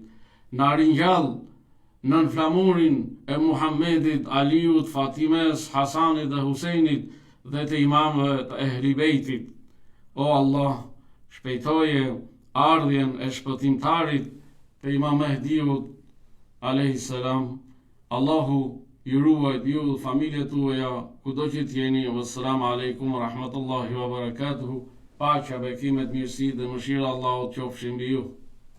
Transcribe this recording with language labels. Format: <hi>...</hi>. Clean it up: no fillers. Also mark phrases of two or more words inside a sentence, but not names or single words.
<sq>Na ringjall nën flamurin e Muhammedit, Aliut, Fatimes, Hasanit dhe Huseinit dhe të imamëve të Ehli Bejtit. O Allah, shpejtoje ardhjen e shpëtimtarit të Imam Mehdiut a.s. Allahu ju ruajt ju, familjet tuaja, kudo që t'jeni.</sq> <ar>والسلام عليكم ورحمة الله وبركاته.</ar> <sq>Paqja, bekimet, mirësi dhe mëshira Allahut qofshin mbi ju.</sq>